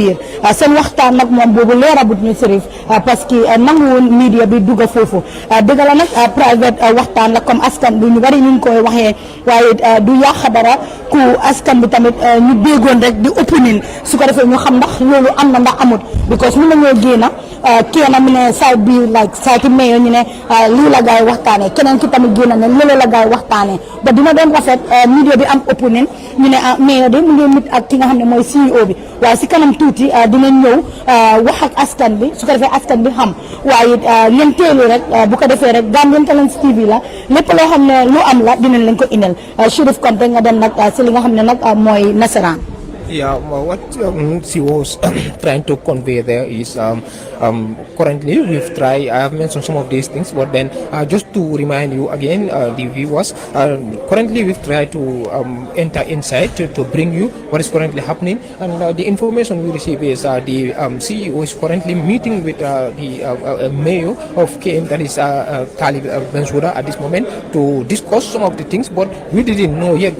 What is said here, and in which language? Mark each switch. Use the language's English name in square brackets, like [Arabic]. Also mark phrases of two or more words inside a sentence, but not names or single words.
[Wolof] biir seen waxtaan nag moom boobu leerabut ñu Chérif [French] parce que [Wolof] nanguwul media bi dugg foofu dëgg la nag private waxtaan la comme askan bi ñu bari ñu ngi koy waxee waaye du yàq dara ku askan bi tamit ñu déggoon rek di opinion su ko defee ñu xam ndax loolu am na ndax amut because mun nañoo génna kenn mi ne side bi like side ki mayor ñu ne lii la gaay waxtaanee keneen ki tamit génna ne loolu la gaay waxtaanee ba dina doon rafet media bi am opinion ñu ne mayor de mu ngi mit ak ki nga xam ne mooy CEO bi waaye si kanam tuuti dinañ ñëw wax ak askan bi su ko defee askan bi xam waaye leen teelu rek bu ko defee rek Gambian Talents TV la lépp loo xam ne lu am la dinañ leen ko indil Chérif Konte nga dem nag si li nga xam ne nag mooy nasaraan. [English] Yeah, well, what she was trying to convey there is currently we've tried, I have mentioned some of these things, but then just to remind you again, the viewers, currently we've tried to enter inside to bring you what is currently happening, and the information we receive is the CEO is currently meeting with the mayor of KM, that is Talib Bensouda at this moment, to discuss some of the things, but we didn't know yet.